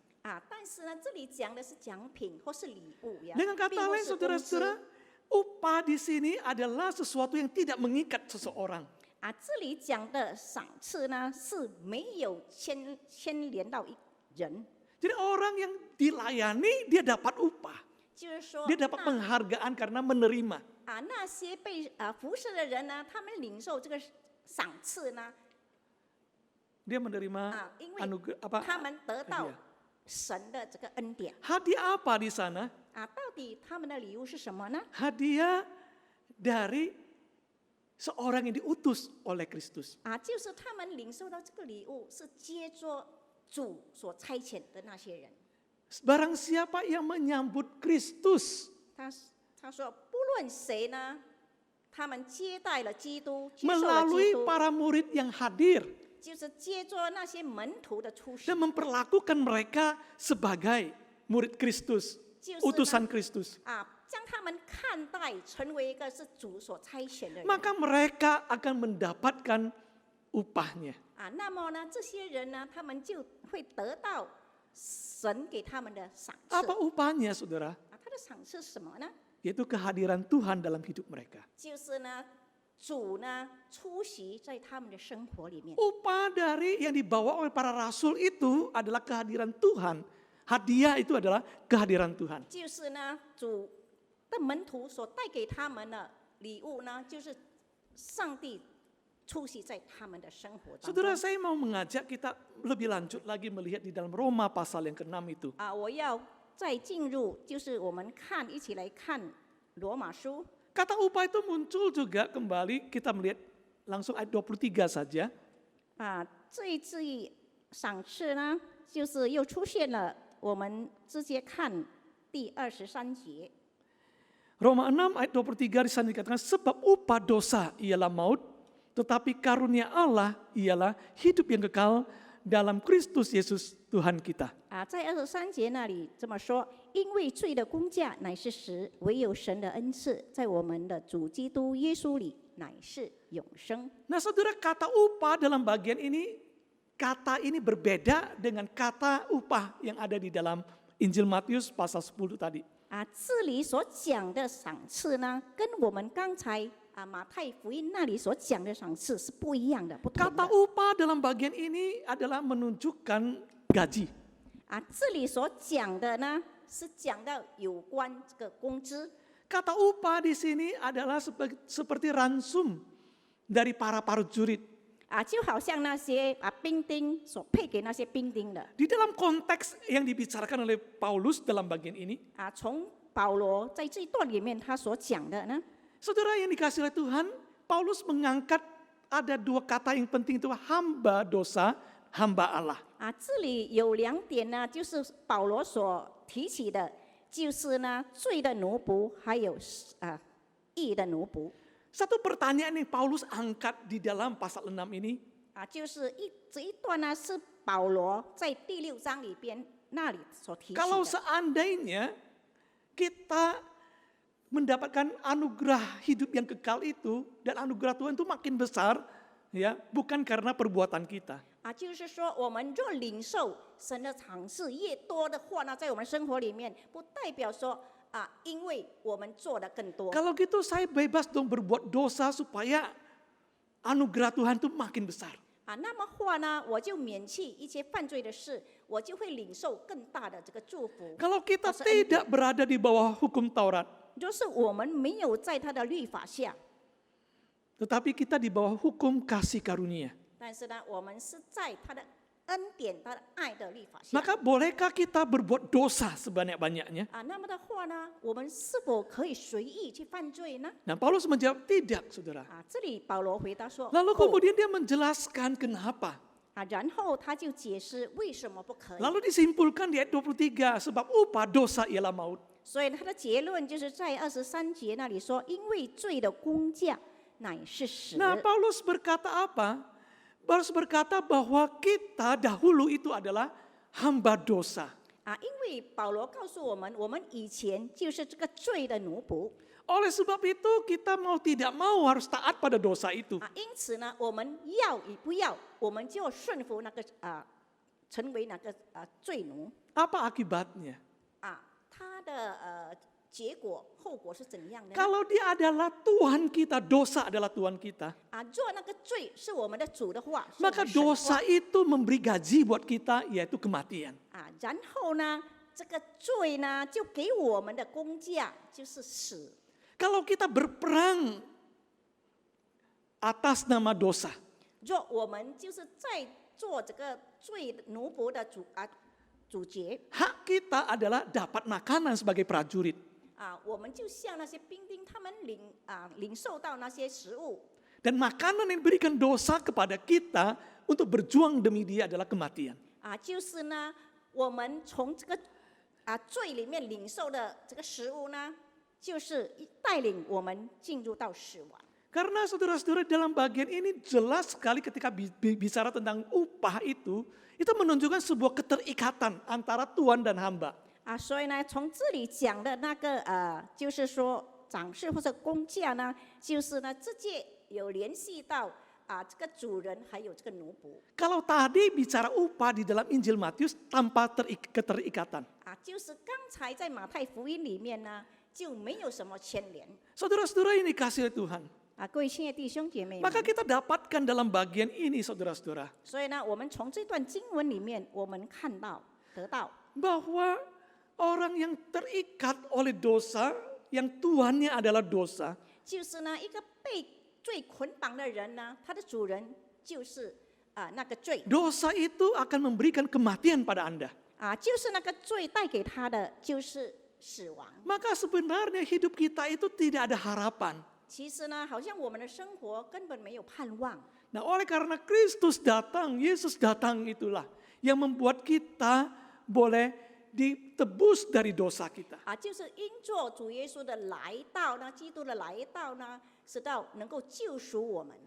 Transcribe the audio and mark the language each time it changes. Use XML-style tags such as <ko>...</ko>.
<zh>但是呢，这里讲的是奖品或是礼物呀，</zh> <id>Dengan</id> <zh>并</zh> <id>kata</id> <zh>不</zh> <id>lain,</id> <zh>是工资。</zh> <id>saudara-saudara, upah di sini adalah sesuatu yang tidak mengikat seseorang.</id> <zh>这里讲的赏赐呢，是没有牵连到一人，</zh> <id>Jadi orang yang dilayani, dia dapat upah.</id> <zh>就是说</zh> <id>Dia dapat penghargaan karena menerima.</id> <zh>那些被服侍的人呢，他们领受这个赏赐呢，</zh> <id>Dia menerima</id> <zh>因为</zh> <id>anugerah apa?</id> <zh>他们得到</zh> <id>hadiah.</id> <zh>神的这个恩典。</zh> <id>Hadiah apa di sana?</id> <zh>到底他们的礼物是什么呢？</zh> <id>Hadiah dari seorang yang diutus oleh Kristus.</id> <zh>就是他们领受到这个礼物，是接着主所差遣的那些人。</zh> <id>Barang siapa yang menyambut Kristus</id> <zh>他说，不论谁呢，他们接待了基督，接受了基</zh> <id>melalui</id> <zh>督，</zh> <id>para murid yang hadir</id> <zh>就是接着那些门徒的出席</zh> <id>dan，memperlakukan mereka sebagai murid Kristus,</id> <zh>就是呢</zh> <id>utusan Kristus.</id> <zh>将他们看待成为一个是主所差遣的人。</zh> <id>Maka mereka akan mendapatkan upahnya.</id> <zh>那么呢，这些人呢，他们就会得到神给他们的赏赐。</zh> <id>Apa upahnya, saudara?</id> <zh>他的赏赐是什么呢？</zh> <id>Yaitu kehadiran Tuhan dalam hidup mereka.</id> <zh>就是呢，主呢出席在他们的生活里面。</zh> <id>Upah dari yang dibawa oleh para rasul itu adalah kehadiran Tuhan. Hadiah itu adalah kehadiran Tuhan.</id> <zh>就是呢，主的门徒所带给他们的礼物呢，就是上帝出席在他们的生活当中。</zh> <id>Saudara, saya mau mengajak kita lebih lanjut lagi melihat di dalam Roma pasal yang ke-6 itu.</id> <zh>我要再进入，就是我们一起来看罗马书。</zh> <id>Kata upah itu muncul juga kembali, kita melihat langsung ayat 23 saja.</id> <zh>这一句赏赐呢，就是又出现了，我们直接看第23节。</zh> <id>Roma 6 ayat 23 di sana dikatakan, sebab upah dosa ialah maut, tetapi karunia Allah ialah hidup yang kekal dalam Kristus Yesus Tuhan kita.</id> <zh>在23节那里这么说，因为罪的工价乃是死，唯有神的恩赐在我们的主基督耶稣里乃是永生。</zh> <id>Nah saudara, kata upah dalam bagian ini, kata ini berbeda dengan kata upah yang ada di dalam Injil Matius pasal 10 tadi.</id> <zh>这里所讲的赏赐呢，跟我们刚才马太福音那里所讲的赏赐是不一样的，不同</zh> <id>Kata</id> <zh>的。</zh> <id>upah dalam bagian ini adalah menunjukkan gaji.</id> <zh>这里所讲的呢，是讲到有关这个工资。</zh> <id>Kata upah di sini adalah seperti ransum dari para prajurit.</id> <zh>就好像那些兵丁所配给那些兵丁的。</zh> <id>Di dalam konteks yang dibicarakan oleh Paulus dalam bagian ini,</id> <zh>从保罗在这一段里面他所讲的呢，</zh> <id>saudara yang dikasihi oleh Tuhan, Paulus mengangkat ada dua kata yang penting, itu hamba dosa, hamba Allah.</id> <zh>这里有2点呢，就是保罗所提起的，就是呢罪的奴仆，还有义的奴仆。</zh> <id>Satu pertanyaan yang Paulus angkat di dalam pasal 6 ini,</id> <zh>就是这一段呢是保罗在第6章里边那里所提起</zh> <id>kalau</id> <zh>的。</zh> <id>seandainya kita mendapatkan anugerah hidup yang kekal itu, dan anugerah Tuhan itu makin besar, ya, bukan karena perbuatan kita.</id> <zh>就是说我们若领受神的赏赐越多的话呢，在我们生活里面，不代表说因为我们做的更多。</zh> <id>Kalau gitu saya bebas dong berbuat dosa supaya anugerah Tuhan itu makin besar.</id> <zh>那么话呢，我就免去一些犯罪的事，我就会领受更大的这个祝福。</zh> <id>Kalau kita tidak berada di bawah hukum Taurat,</id> <zh>就是我们没有在他的律法下，</zh> <id>tetapi kita di bawah hukum kasih karunia.</id> <zh>但是呢，我们是在他的恩典、他的爱的律法下。</zh> <id>Maka bolehkah kita berbuat dosa sebanyak-banyaknya?</id> <zh>那么的话呢，我们是否可以随意去犯罪呢？</zh> <id>Nah, Paulus menjawab tidak, saudara.</id> <zh>这里保罗回答说，</zh> <id>Lalu kemudian dia menjelaskan kenapa.</id> <zh>然后他就解释为什么不可以。</zh> <id>Lalu disimpulkan di ayat 23, sebab upah dosa ialah maut.</id> <zh>所以他的结论就是在23节那里说，因为罪的工价乃是死。</zh> <id>Nah, Paulus berkata apa? Paulus berkata bahwa kita dahulu itu adalah hamba dosa.</id> <zh>因为保罗告诉我们，我们以前就是这个罪的奴仆。</zh> <id>Oleh sebab itu kita mau tidak mau harus taat pada dosa itu.</id> <zh>因此呢，我们要与不要，我们就顺服那个成为那个罪奴。</zh> <id>Apa akibatnya?</id> <zh>他的结果后果是怎样的呢？</zh> <id>Kalau dia adalah Tuhan kita, dosa adalah Tuhan kita,</id> <zh>若那个罪是我们的主的话，是我们</zh> <id>maka</id> <zh>神的话</zh> <id>dosa itu memberi gaji buat kita, yaitu kematian.</id> <zh>然后呢，这个罪呢就给我们的工价就是死。</zh> <id>Kalau kita berperang atas nama dosa,</id> <zh>若我们就是在做这个罪奴仆的主角，</zh> <id>hak kita adalah dapat makanan sebagai prajurit.</id> <zh>我们就像那些兵丁，他们领受到那些食物。</zh> <id>Dan makanan yang diberikan dosa kepada kita untuk berjuang demi dia adalah kematian.</id> <zh>就是呢，我们从这个罪里面领受的这个食物呢，就是带领我们进入到死亡。</zh> <id>Karena saudara-saudara dalam bagian ini jelas sekali ketika bicara tentang upah itu menunjukkan sebuah keterikatan antara Tuhan dan hamba.</id> <zh>所以呢，从这里讲的那个就是说赏赐或者工价呢，就是呢直接有联系到这个主人还有这个奴仆。</zh> <id>Kalau tadi bicara upah di dalam Injil Matius tanpa keterikatan.</id> <zh>就是刚才在马太福音里面呢，就没有什么牵连。</zh> <id>Saudara-saudara ini kasih oleh Tuhan.</id> <zh>各位亲爱的弟兄姐妹们，</zh> <id>Maka kita dapatkan dalam bagian ini saudara-saudara.</id> <zh>所以呢，我们从这段经文里面，我们看到得到</zh> <id>Bahwa orang yang terikat oleh dosa, yang tuannya adalah dosa,</id> <zh>就是呢一个被罪捆绑的人呢，他的主人就是那个罪</zh> <id>dosa itu akan memberikan kematian pada Anda.</id> <zh>就是那个罪带给他的就是死亡。</zh> <id>Maka sebenarnya hidup kita itu tidak ada harapan.</id> <zh>其实呢，好像我们的生活根本没有盼望。</zh> <id>Nah, oleh karena Kristus datang, Yesus datang itulah yang membuat kita boleh ditebus dari dosa kita.</id> <zh>就是因着主耶稣的来到呢，基督的来到呢，使到能够救赎我们。</zh>